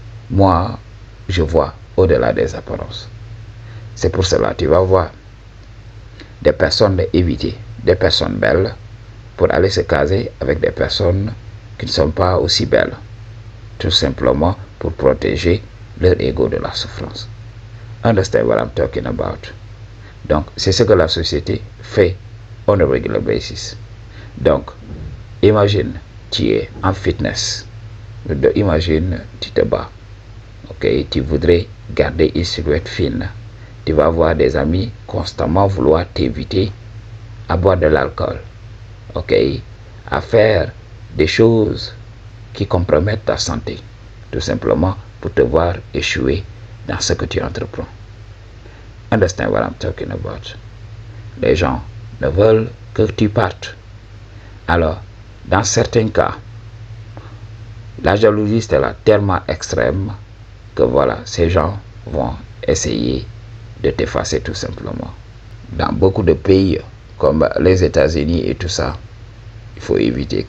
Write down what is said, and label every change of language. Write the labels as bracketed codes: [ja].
[fr] Moi, je vois au-delà des apparences. C'est pour cela tu vas voir des personnes éviter des personnes belles pour aller se caser avec des personnes qui ne sont pas aussi belles, tout simplement pour protéger leur ego de la souffrance. [en] Understand what I'm talking about? [fr] Donc, c'est ce que la société fait [en] on a regular basis. [fr] Donc, imagine, tu es en fitness. Imagine, tu te bats. Ok, tu voudrais garder une silhouette fine. Tu vas avoir des amis constamment vouloir t'éviter à boire de l'alcool. Ok, à faire des choses qui compromettent ta santé. Tout simplement pour te voir échouer dans ce que tu entreprends. [en] Understand what I'm talking about? [fr] Les gens ne veulent que tu partes. Alors, dans certains cas, la jalousie est là tellement extrême que voilà, ces gens vont essayer de t'effacer tout simplement. Dans beaucoup de pays comme les États-Unis et tout ça, il faut éviter.